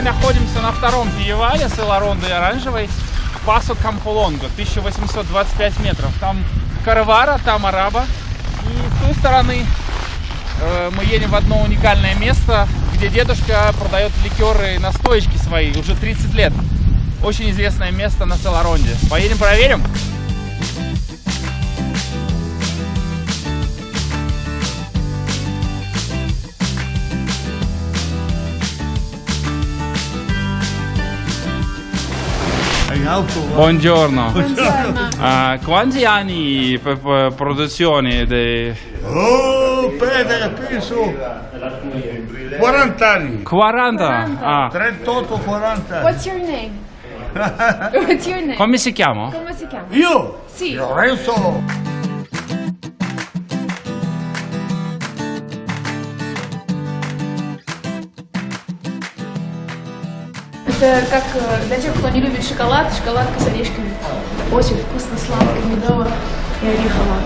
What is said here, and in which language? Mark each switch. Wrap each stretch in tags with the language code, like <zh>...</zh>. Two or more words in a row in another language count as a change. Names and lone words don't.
<ru>находимся на втором перевале Села Ронды и Оранжевой, Пасо Камполонго, 1825 метров. Там Карвара, там Араба. И с той стороны мы едем в одно уникальное место, где дедушка продает ликеры и настоечки свои уже 30 лет. Очень известное место на Села Ронде. Поедем проверим?</ru> <it>Buongiorno. Quanti anni produzione di... Oh, penso 40 anni. 40? 38-40.</it> <en>What's your name? What's your name?</en> <it>Come si chiama? Come si chiama? Io? Sì. Lorenzo.</it> <ru>Это как для тех, кто не любит шоколад, шоколадка с орешками. Очень вкусно, сладко, медово и орехово.</ru>